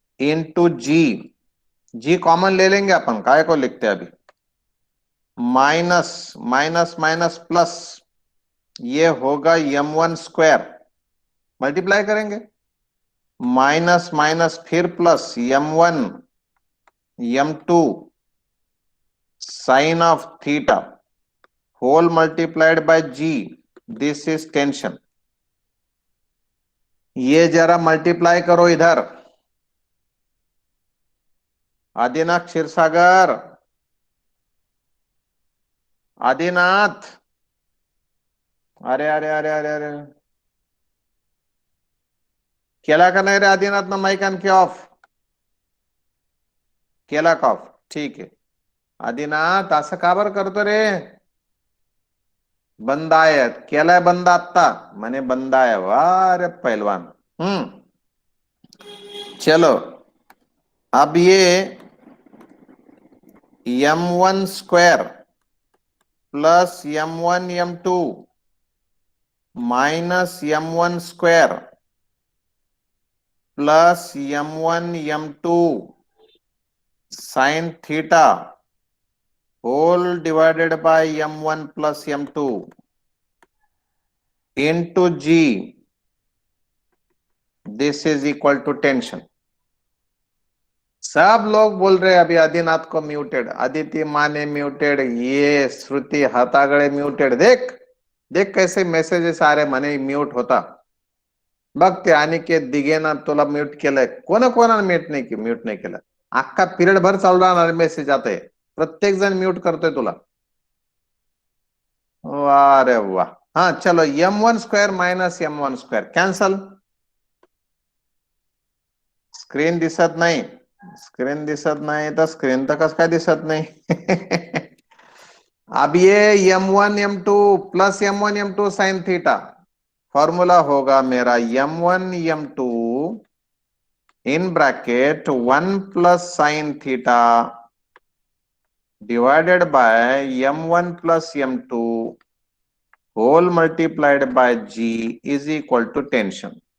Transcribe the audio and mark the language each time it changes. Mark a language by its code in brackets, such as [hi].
[hi] Into जी, जी common ले लेंगे अपन, काय को लिखते हैं अभी, माइनस माइनस माइनस प्लस, ये होगा m1 स्क्वायर, मल्टीप्लाई करेंगे, माइनस माइनस फिर plus m1 m2 sign of theta whole multiplied by ji, this is tension. ये जरा मल्टीप्लाई करो इधर, [mr] आदिनाथ क्षीरसागर, आदिनाथ, अरे अरे अरे अरे अरे केला का नाही रे आदिनाथ ना, माइक आणखी ऑफ, केला का ऑफ, ठीक आहे आदिनाथ, असं का बरं करतो रे? बंद आहे, केलाय बंद आत्ता, म्हणे बंद आहे, [hi] वाह रे पहलवान। चलो अब ये m1 square plus m1 m2 minus m1 square plus m1 m2 sine theta whole divided by m1 plus m2 into g, this is equal to tension. सब लोग बोल रहे हैं अभी आदिनाथ को म्यूटेड, आदित्य माने म्यूटेड, ये श्रुति हाथागड़े म्यूटेड। देख देख कैसे मैसेजेस आ रहे, [mr] मने म्यूट होता बघ ते अनिकेत दिघेना तुला म्यूट केलंय, कोणा म्यूट नाही केलं, अख्खा पिरियड भर चालू राहणार मेसेज आता आहे, प्रत्येक जण म्यूट करतोय तुला। [hi] अरे वाह, हाँ चलो m1 square minus m1 square cancel. [mr] Screen दिसत नाही, स्क्रीन दिसत नाही तर स्क्रीन तर कस काय दिसत नाही। [hi] अब ये m1 m2 plus m1 m2 sine theta, formula होगा मेरा m1 m2 in bracket 1 plus sine theta divided by m1 plus m2 whole multiplied by g is equal to tension.